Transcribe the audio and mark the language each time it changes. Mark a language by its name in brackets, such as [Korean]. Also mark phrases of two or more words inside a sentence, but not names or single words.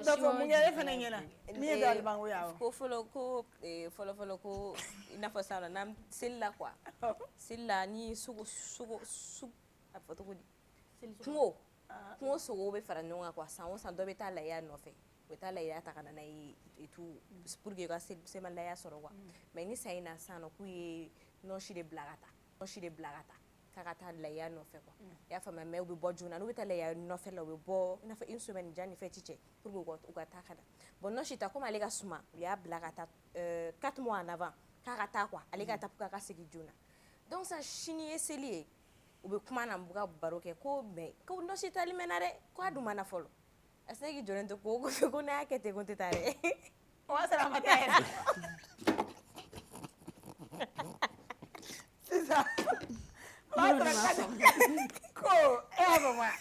[Bambara] dɔ fɔ mun kɛ e fana ɲɛna min ye dalibanko ye awɔ ko fɔlɔ ko i n'a fɔ sisan nɔ n'an seli la quoi seli la ni sogo a fɔ cogo di kungo sogow bɛ fara ɲɔgɔn kan quoi san o san dɔ bɛ taa layiya nɔfɛ u bɛ taa layiya ta ka na n'a ye [French] et tout pour que [Bambara] u ka selimafaya sɔrɔ quoi mais ni san in na sisan nɔ k'u ye nɔnsi de bila ka taa k'a ka taa layiya nɔfɛ quoi i y'a faamuya mais u bɛ bɔ joona n'u bɛ taa layiya nɔfɛ la u bɛ bɔ i n'a fɔ [French] une semaine [Bambara] jan ni fête cɛ [French] pour que [Bambara] u ka taa ka na bon nɔnsi ta comme ale ka suma u y'a bila ka taa [French] 4 mois en avant [Bambara] k'a ka taa quoi ale ka taa [French] pour que [Bambara] a ka segin joona donc sisan sini ye seli ye u bɛ kuma na u ka baro kɛ ko mais ko nɔnsi tali mɛnna dɛ ko a dun ma na fɔlɔ a se k'i jɔlen to ko kɔfɛ ko n'a y'a kɛ ten ko n tɛ taa dɛ o b'a sɔrɔ a ma taa yɛrɛ sisan o b'a sɔrɔ ko e y'a fɔ wa